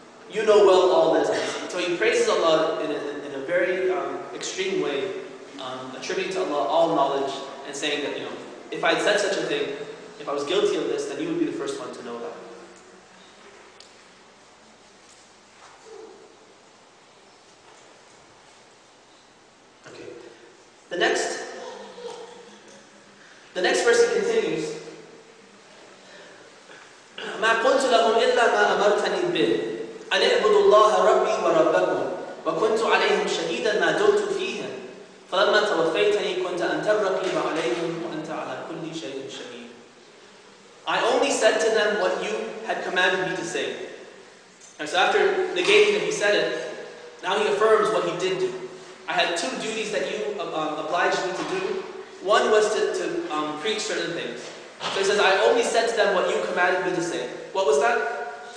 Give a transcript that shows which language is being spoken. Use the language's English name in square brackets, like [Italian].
[English] You know well all that is unseen. So he praises Allah in a very extreme way, attributing to Allah all knowledge and saying that, if I had said such a thing, if I was guilty of this, then you would be the first one to know that. Okay. The next verse he continues. [Arabic] ما قلت لهم إلا ما أمرتني به أن اعبدوا الله ربي وربكم وكنت عليهم شهيدا ما دمت فيهم فلما توفيتني كنت أنت الرقيب عليهم وأنت على كل شيء شهيد. [English] I only said to them what you had commanded me to say. And so after negating that he said it, now he affirms what he did do. I had two duties that you obliged me to do. One was to preach certain things. So he says, I only said to them what you commanded me to say. What was that?